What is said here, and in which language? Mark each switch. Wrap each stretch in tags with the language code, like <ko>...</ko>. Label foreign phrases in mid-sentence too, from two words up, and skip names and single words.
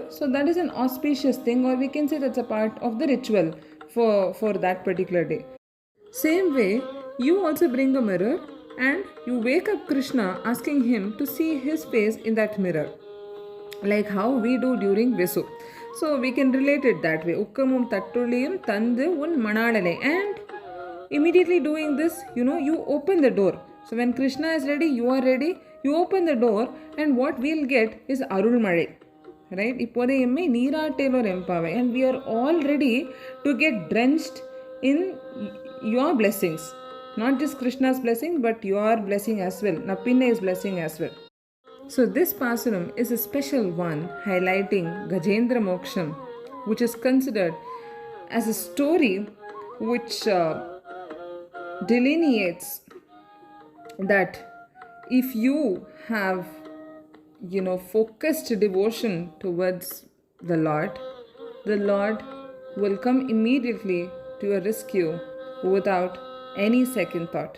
<en>So that is an auspicious thing, or we can say that's a part of the ritual for that particular day. Same way, you also bring a mirror and you wake up Krishna asking him to see his face in that mirror, like how we do during Visu. So we can relate it that way.</en> <ta>உக்கமும் தட்டொளியும் தந்து உன் மணாளனை.</ta> <en>And immediately doing this, you open the door. So when Krishna is ready, you are ready, you open the door, and what we'll get is</en> <ta>அருள் மழை.</ta> <en>Right?</en> <ta>இப்போதே எம்மை நீராட்டேலோர் எம்பாவாய்.</ta> <en>And we are all ready to get drenched in your blessings. Not just Krishna's blessing, but your blessing as well. Nappinai's blessing as well. So this Pasuram is a special one highlighting Gajendra Moksham, which is considered as a story which delineates that if you have focused devotion towards the Lord will come immediately to your rescue without any second thought.</en>